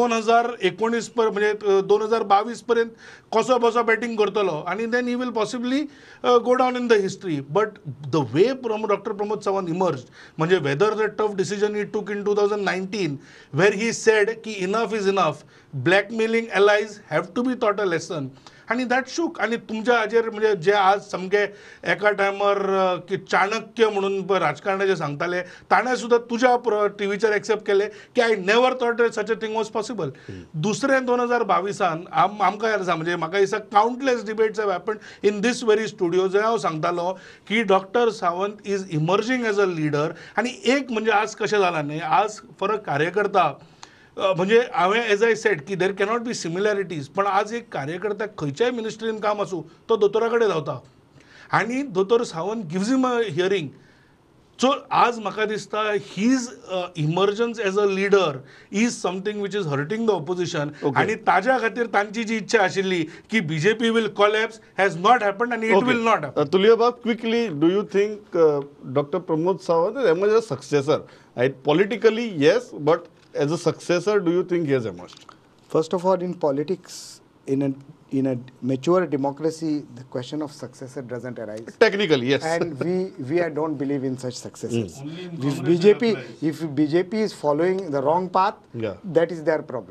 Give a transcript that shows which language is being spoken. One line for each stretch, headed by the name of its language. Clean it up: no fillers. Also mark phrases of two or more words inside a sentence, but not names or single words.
Konkani: 2019 म्हणजे 2022 पर्यंत कसो बसो बॅटिंग करतलो आनी
English: then he will possibly go down in the history but the way Doctor Pramod Sawant emerge म्हणजे whether the tough decision he took in 2019 where he said ki enough is enough blackmailing allies have to be taught a lesson
Konkani: आणि
English: that shook
Konkani: आणि तुमच्या हाजेर म्हणजे जे आज सामके एका टायमार की चाणक्य म्हणून राजकारणाचे सांगताले ताणें सुद्दां तुज्या टीव्हीचेर एक्सेप्ट केले की
English: I never thought such a thing was possible
Konkani: दुसरें 2022 आमकां याद आसा म्हणजे म्हाका दिसता
English: countless debates have happened in these very studio
Konkani: जंय हांव सांगतालो की
English: Doctor Sawant is emerging as a leader
Konkani: आनी एक म्हणजे आज कशें जालां न्ही आज फरक कार्यकर्ता म्हणजे हांवें
English: as I said ki there cannot be similarities
Konkani: पण आज एक कार्यकर्त्याक खंयच्याय मिनिस्ट्रीन काम आसूं तो दोतोरा कडेन धांवता आनी दोतोर सावंत
English: gives him a hearing सो
Konkani: आज म्हाका दिसता
English: his emergence as a leader is something which is hurting the opposition
Konkani: आनी ताज्या खातीर तांची जी इच्छा आशिल्ली
English: ki BJP will collapse has not happened आनी it will not happen Tulio Bab quickly do you think Doctor Pramod Sawant is emerge as a successor politically yes but as a successor, do you think he has emerged? First of all, in politics, in a mature democracy, the question of successor doesn't arise. Technically, yes. And we don't believe in such successors. If BJP is following the wrong path, that is their problem.